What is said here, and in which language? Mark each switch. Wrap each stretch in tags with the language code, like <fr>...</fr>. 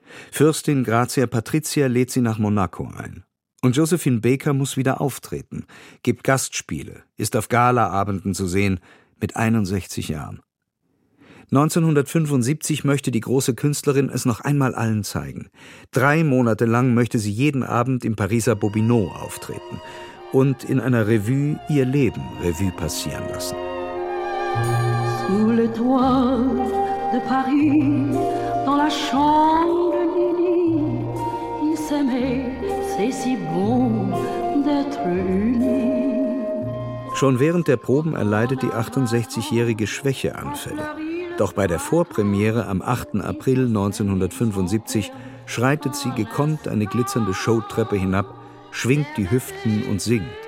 <de>Fürstin Grazia Patrizia lädt sie nach Monaco ein. Und Josephine Baker muss wieder auftreten, gibt Gastspiele, ist auf Galaabenden zu sehen, mit 61 Jahren. 1975 möchte die große Künstlerin es noch einmal allen zeigen. 3 Monate lang möchte sie jeden Abend im Pariser Bobineau auftreten und in einer Revue ihr Leben Revue passieren lassen.</de> <fr>Sous le toit de Paris, dans la chambre de Lily, il s'aimait. C'est si bon d'être unis.</fr> <de>Schon während der Proben erleidet die 68-Jährige Schwächeanfälle. Doch bei der Vorpremiere am 8. April 1975 schreitet sie gekonnt eine glitzernde Showtreppe hinab, schwingt die Hüften und singt.</de>